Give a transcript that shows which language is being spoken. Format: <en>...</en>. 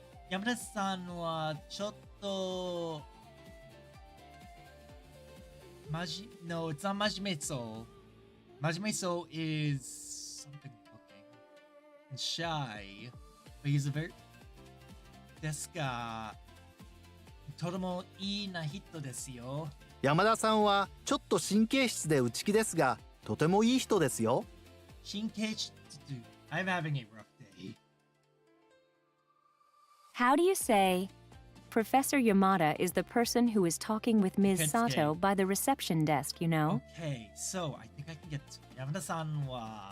<ja>Yamada-san wa chotto...</ja> <en>No, it's not Majimeso. Majimeso is something looking and shy, but he's a very...</en> <ja>ですが、とてもいいな人ですよ。山田さんはちょっと神経質で内気ですが、とてもいい人ですよ。神経質</ja> <en>I'm having a rough day. How do you say, Professor Yamada is the person who is talking with Ms. Kensuke. Sato by the reception desk, you know? Okay, so I think I can get to Yamada-san wa...</en>